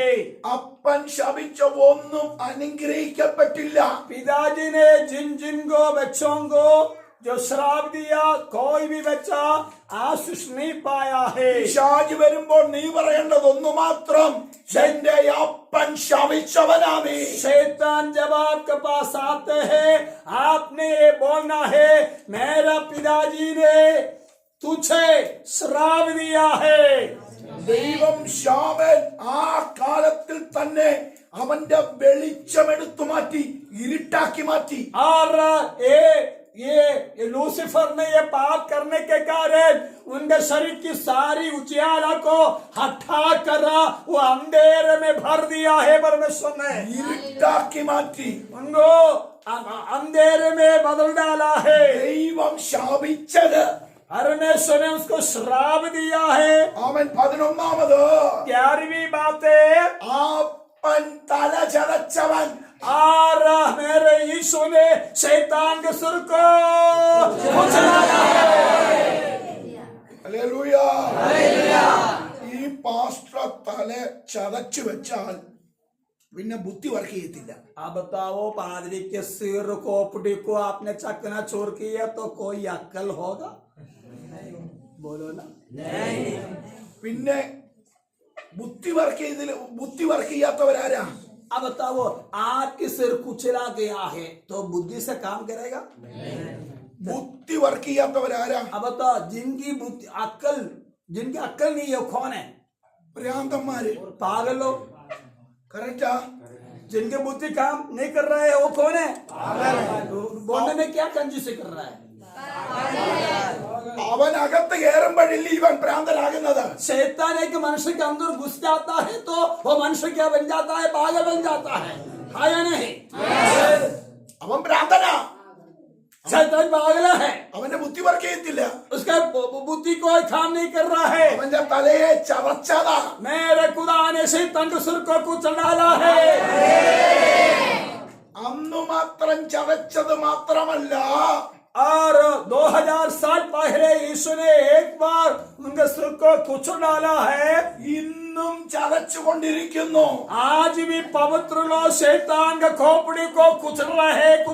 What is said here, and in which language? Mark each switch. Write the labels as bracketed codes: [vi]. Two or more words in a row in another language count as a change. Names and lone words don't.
[ml] അപ്പൻ ശപിച്ച ഒന്നും അനുഗ്രഹിക്കപ്പെട്ടില്ല. [hi] पिताजी ने जिन जिन को बच्चों को जो श्राप दिया, कोई भी बच्चा आशीष नहीं पाया है. [ml] പിശാച് വരുമ്പോൾ നീ പറയേണ്ടത് ഒന്ന് മാത്രം, എന്റെ അപ്പൻ ശപിച്ചവനാണ്. [hi] शैतान जब आपके पास आते हैं, आपने ये बोलना है, मेरा पिताजी ने तुझे श्राप दिया है. [ml] ദൈവം ശാമൻ ആ കാലത്തിൽ തന്നെ അവന്റെ വെളിച്ചമെടുത്തു മാറ്റി ഇരുട്ടാക്കി മാറ്റി. [hi] और ये लूसीफर ने ये पाप करने के कारण उनके शरीर की सारी उजियाला को हटा कर वो अंधेरे में भर दिया है. परमेश्वर ने [ml] ഇരുട്ടാക്കി മാറ്റി. [hi] उनको अंधेरे में बदल डाला है. [ml] ദൈവം ശാപിച്ചത്. [hi] परमेश्वर ने उसको श्राप दिया है. [ml] അവൻ 11ാമത് [hi] 11वीं बात है, [ml] അപ്പൻ തല ചതച്ചവൻ. [hi] और मेरे यीशु ने शैतान के सिर को कुचला है. [ml] ഹല്ലേലൂയ. ഈ പാസ്റ്റർ തല ചതച്ചു വെച്ചാൽ പിന്നെ ബുദ്ധി വർക്ക് ചെയ്യത്തില്ല. [hi] अब बताओ, पादरी के सिर खोपड़ी को आपने चकना चोर किया तो कोई अक्ल होगा? बोलो ना. [ml] പിന്നെ ബുദ്ധി വർക്ക് ചെയ്യാത്തവരാരാ? [hi] अब बताओ, आपके सिर कुचला गया है तो बुद्धि से काम करेगा? [ml] ബുദ്ധി വർക്ക് ചെയ്യാത്തവരാരാ? [hi] अब बताओ, जिनकी बुद्धि जिनकी अक्ल नहीं है, कौन है? [ml] ഭ്രാന്തന്മാര്. [hi] पागल लोग. [ml] കറക്റ്റാ? [hi] जिनके बुद्धि काम नहीं कर रहा है, वो कौन है? बोलने में क्या कंजूसी कर रहा है? [ml] അവൻ അകത്ത് കയറുമ്പോഴില്ല ഇവൻ ഭ്രാന്തനാകുന്നത്. [hi] शैतान एक मनुष्य के अंदर घुस जाता है तो वो मनुष्य क्या बन जाता है? पागल बन जाता है. हाँ या नहीं? [ml] അവൻ ഭ്രാന്തനാ. [hi] शैतान पागल है. [ml] അവന്റെ ബുദ്ധി വർക്ക് ചെയ്യത്തില്ല. [hi] उसका बुद्धि कोई काम नहीं कर रहा है. [ml] അവന്റെ തലയെ ചതച്ചതാ. [hi] मेरे खुदा ने शैतान के सिर को कुचल डाला है. [ml] അന്നു മാത്രം ചതച്ചത് മാത്രമല്ല, [hi] और 2000 साल पहले यीशु ने एक बार उनके सिर को कुचल डाला है. [ml] ഇന്നും ചതച്ചുകൊണ്ടിരിക്കുന്നു. [hi] आज भी पवित्र लोग शैतान के खोपड़ी को कुचल रहे.